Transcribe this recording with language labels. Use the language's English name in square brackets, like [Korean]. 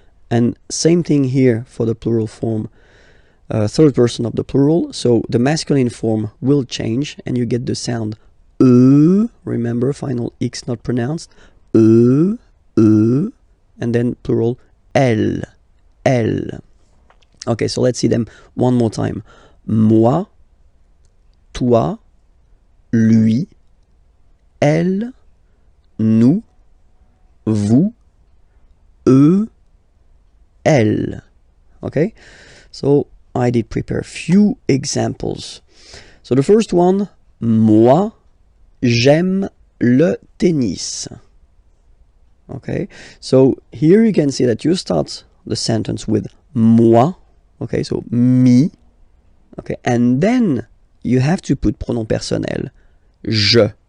[English] And same thing here for the plural form, third person of the plural. So the masculine form will change, and you get the sound remember, final X not pronounced, and then plural elle, elle. Okay, so let's see them one more time. [French] Moi, toi, lui, elle, nous, vous, eux, elle. [English] Okay, so I did prepare a few examples. So the first one, [French] moi, j'aime le tennis. [English] Okay, so here you can see that you start the sentence with moi, okay, so me, okay, and then you have to put pronom personnel, je.